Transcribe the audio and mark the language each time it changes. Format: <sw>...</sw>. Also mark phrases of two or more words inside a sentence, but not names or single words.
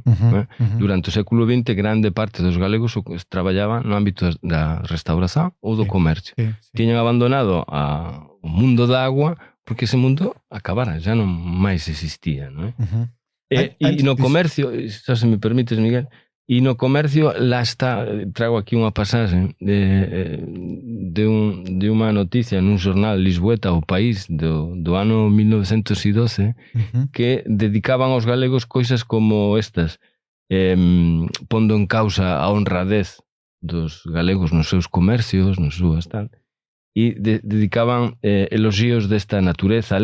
<pt>Durante o século XX, grande parte dos galegos trabalhava no ámbito da restauração ou do comércio.</pt> <gl>Tiñan abandonado o mundo da agua porque ese mundo acabara,</gl> <pt>já não mais existia, não é?</pt> <gl>E no comércio, só se me permites, Miguel, e no comércio, lá está, trago aquí unha pasaxe de unha noticia nun jornal lisboeta, O País, do ano 1912, que dedicaban aos galegos coisas como estas, pondo en causa a honradez dos galegos nos seus comercios, nos súas tal, e dedicaban elogios desta natureza.</gl>